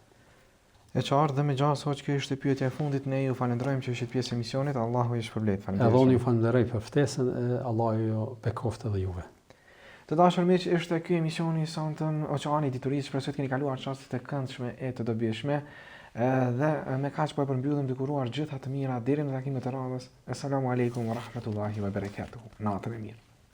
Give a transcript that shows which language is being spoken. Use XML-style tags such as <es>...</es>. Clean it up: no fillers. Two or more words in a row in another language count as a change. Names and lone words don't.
<sq>E qartë dhe me gjatë hoq, kjo ishte pyetja e fundit, ne ju falenderojmë që ishit pjesë e emisionit, Allahu ju shpërblet. Edhe unë ju falenderoj për ftesën, Allahu ju bekoftë edhe juve. Të dashur miq, ishte ky emisioni i sonte Oqeani i Diturisë, shpresoj të keni kaluar çaste të këndshme e të dobishme. Dhe me kaq po e përmbyllim dukuruar gjitha të mira deri në takimet e radhës.</sq> <ar>السلام عليكم ورحمة الله وبركاته.</ar> <sq>Natën e mirë.</sq>